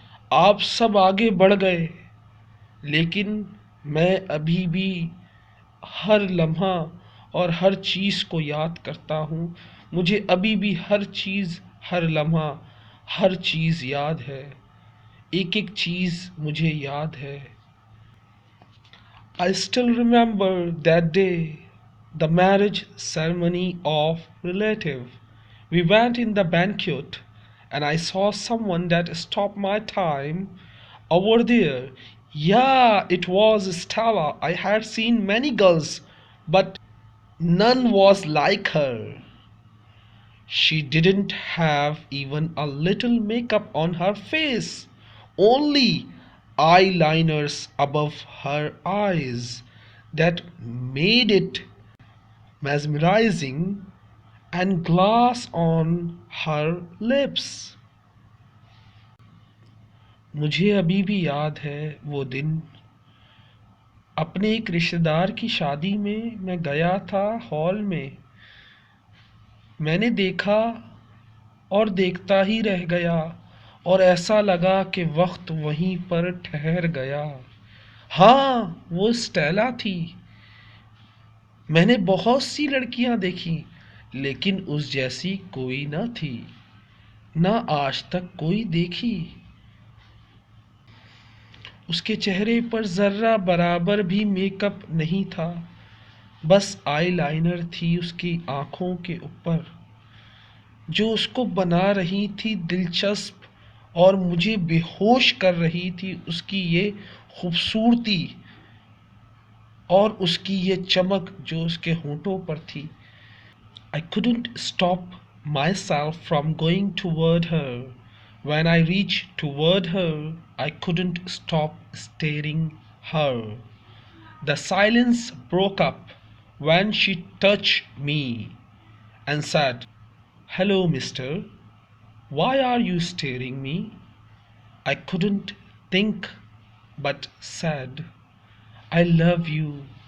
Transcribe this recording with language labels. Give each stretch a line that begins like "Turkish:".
Urdu: آپ سب آگے بڑھ گئے، لیکن میں ابھی بھی ہر لمحہ اور ہر چیز کو یاد کرتا ہوں، مجھے ابھی بھی ہر چیز، ہر لمحہ، ہر چیز یاد ہے، ایک ایک چیز مجھے یاد ہے۔
English: I still remember that day, the marriage ceremony of relative. We went in the banquet and I saw someone that stopped my time over there. Yeah, it was Stella. I had seen many girls, but none was like her. She didn't have even a little makeup on her face, only eyeliners above her eyes that made it mesmerizing, and glass on her lips.
Urdu: مجھے ابھی بھی یاد ہے وہ دن، اپنے ایک رشتہ دار کی شادی میں گیا تھا ہال میں، میں نے دیکھا اور دیکھتا ہی رہ گیا، اور ایسا لگا کہ وقت وہیں پر ٹھہر گیا۔ ہاں، وہ اسٹیلا تھی۔ میں نے بہت سی لڑکیاں دیکھیں، لیکن اس جیسی کوئی نہ تھی، نہ آج تک کوئی دیکھی۔ اس کے چہرے پر ذرہ برابر بھی میک اپ نہیں تھا، بس آئی لائنر تھی اس کی آنکھوں کے اوپر جو اس کو بنا رہی تھی دلچسپ اور مجھے بے ہوش کر رہی تھی۔ اس کی یہ خوبصورتی اور اس کی یہ چمک جو اس کے ہونٹوں پر تھی۔
English: I couldn't stop myself from going toward her. When I reached toward her, I couldn't stop staring her. The silence broke up when she touched me and said, "Hello, mister. Why are you staring me?" I couldn't think but said, "I love you."